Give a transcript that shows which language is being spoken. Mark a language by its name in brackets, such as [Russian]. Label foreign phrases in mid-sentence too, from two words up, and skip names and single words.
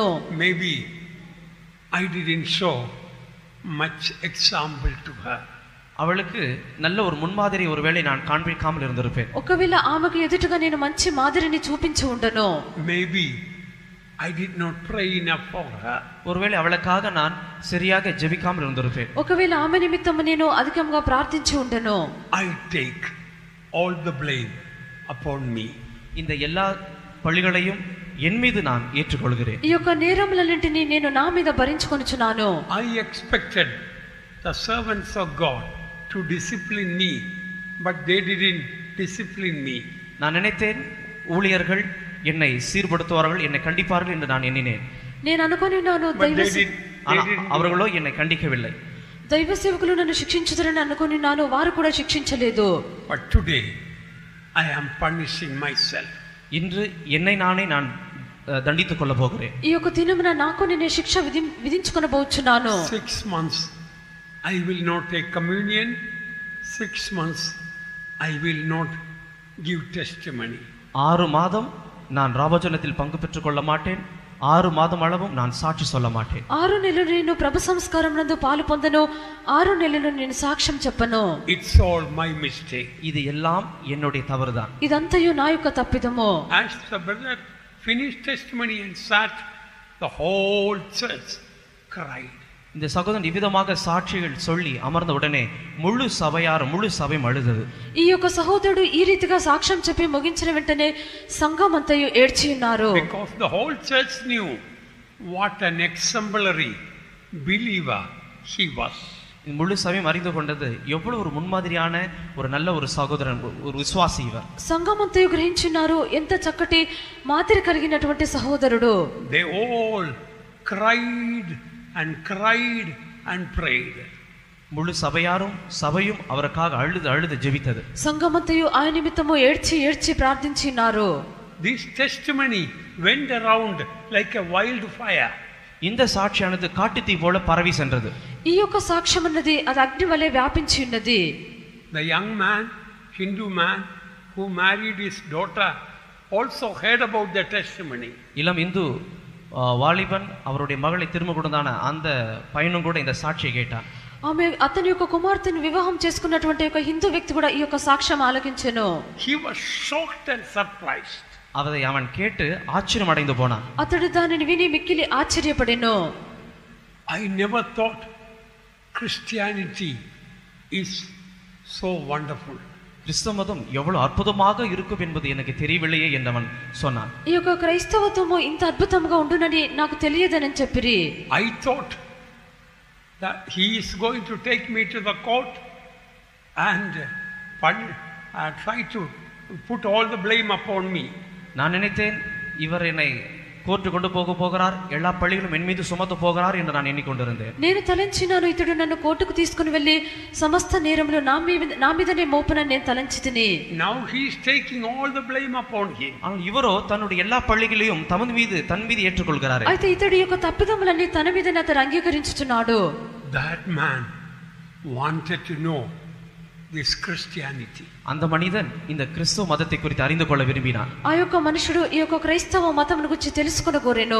[English] Maybe I didn't show much example to her. [Tamil] அவளுக்கு நல்ல ஒரு முன்மாதிரி ஒருவேளை நான் காண்பிக்காமல் இருந்திருப்பேன். [Telugu] ఒకవేళ ఆమెకు ఎదుటగా నేను మంచి మాదిరిని చూపించి ఉండను. [English] Maybe I did not pray enough for her. [Tamil] ஒருவேளை அவளுக்காக நான் சரியாக ஜெபிக்காமல் இருந்திருப்பேன். [Telugu] ఒకవేళ ఆమె నిమిత్తము నేను అధికంగా ప్రార్థించి ఉండను. [English] I take all the blame upon me. [Tamil] இந்த எல்லா பழிகளையும் என் மீது நான் ஏற்றுக்கொள்கிறேன். [Telugu] ఈ యొక్క నేరములన్నింటినీ నేను నా మీద భరించుకొనుచున్నాను. [English] I expected the servants of God to discipline me, but they didn't discipline me. [Tamil] நான் நினைத்தேன் ஊழியர்கள் என்னை சீர்படுத்துவார்கள், என்னை கண்டிப்பார்கள் என்று நான் எண்ணினேன். [Telugu] నేను అనుకొనినాను [Tamil] அவர்களோ என்னை கண்டிக்கவில்லை. [Telugu] దైవ సేవకులు నన్ను శిక్షించుతారని అనుకొనినాను, వారు కూడా శిక్షించలేదు. [English] But today I am punishing myself. [Tamil] இன்று என்னை நானே நான் தண்டித்துக் கொள்ள போகிறேன். [Telugu] ఈ యొక్క దినమున నాకు నేనే శిక్ష విధించుకొనబోచున్నాను. [English] 6 months I will not take communion. 6 months I will not give testimony. [Tamil] 6 மாதம் நான் ராபோஜனத்தில் பங்கு பெற்றுக் கொள்ள மாட்டேன். 6 மாதம் அளவும் நான் சாட்சி சொல்ல மாட்டேன். [Telugu] 6 నెలలు నేను ప్రభు సంస్కారం నందు పాలు పొందను. 6 నెలలు నేను సాక్ష్యం చెప్పను. [English] It's all my mistake. [Tamil] இது எல்லாம் என்னுடைய தவறுதான். [Telugu] ఇదంతయు నా యొక్క తప్పిదము. [English] As the brother finished testimony and sat, the whole church cried. [Tamil] இந்த சகோதரன் இவ்விதமாக சாட்சிகள் சொல்லி அமர்ந்த உடனே முழு சபையும் அழுதது. [Telugu] ఈ యొక్క సహోదరుడు ఈ రీతిగా సాక్ష్యం చెప్పి ముగించిన వెంటనే సంఘం అంతయు ఏడ్చి ఉన్నారు. [English] Because the whole church knew what an exemplary believer he was. [Tamil] முழு சபையும் அறிந்து கொண்டது எவ்வளவு ஒரு முன்மாதிரியான ஒரு நல்ல ஒரு சகோதரன், ஒரு விசுவாசி இவர். [Telugu] సంఘం అంతయు గ్రహించున్నారు ఎంత చక్కటి మాదిరి కలిగినటువంటి సహోదరుడు. [English] They all cried and cried and prayed. [Tamil] முழு சபையும் அவருக்காக அழுது ஜெபித்தது. [Telugu] సంఘమంతయు ఆయన నిమిత్తము ఏడ్చి ప్రార్థించినారు. [English] This testimony went around like a wildfire. [Tamil] இந்த சாட்சியானது காட்டுத்தீ போல பரவி சென்றது. [Telugu] ఈ యొక్క సాక్ష్యం అన్నది అది అగ్ని వలె వ్యాపించి ఉన్నది. [English] The young man, Hindu man who married his daughter also heard about the testimony. [Tamil] இளம் இந்து வாலிபன் அவருடைய மகளை திரும்ப கொடுத்தான அந்த பையனும் கூட இந்த சாட்சியை கேட்டான். [Telugu] ఆమె అతని యొక్క కుమార్తెను వివాహం చేసుకున్నటువంటి ఒక హిందూ వ్యక్తి కూడా ఈ యొక్క సాక్ష్యం ఆలకించెను. [English] He was shocked and surprised. [Tamil] அதை அவன் கேட்டு ஆச்சரியம் அடைந்து போனான். [Telugu] అతడు దానిని విని మిక్కిలి ఆశ్చర్యపడెను. [English] I never thought Christianity is so wonderful. [Tamil] கிறிஸ்தவ மதம் எவ்வளவு அற்புதமாக இருக்கும் என்பது எனக்கு தெரியவில்லையே என்றவன் சொன்னான். [Telugu] ఈ యొక్క క్రైస్తవత్వము ఇంత అద్భుతంగా ఉండునని నాకు తెలియదని చెప్పిరి. [English] I thought that he is going to take me to the court and try to put all the blame upon me. [Tamil] நான் நினைத்தேன் இவர் என்னை కోర్టు கொண்டு போகிறார், எல்லா பழிகளும் என் மீது சுமத்த போகிறார் என்று நான் எண்ணிக்கொண்டிருந்தேன். [Telugu] నేను తలంచినాను ఇతడు నన్ను కోర్టుకు తీసుకుని వెళ్ళి సమస్త నేరములు నా మీదనే మోపునని నేను తలంచితిని. [English] Now he is taking all the blame upon him. [Tamil] ஆனால் இவரோ தன்னுடைய எல்லா பழிகளையும் தன் மீது ஏற்றுக்கொள்கிறார். [Telugu] అయితే ఇతడు యొక్క తప్పిదములన్నీ తన మీదనే అతడు అంగీకరించుచున్నాడు. [English] That man wanted to know this Christianity. [Tamil] அந்த மனிதன் இந்த கிறிஸ்தவ மதத்தை குறித்து அறிந்து கொள்ள விரும்பினான். [Telugu] ఆ యొక్క మనుషుడు ఈ యొక్క క్రైస్తవ మతమును గురించి తెలుసుకొనగోరెను.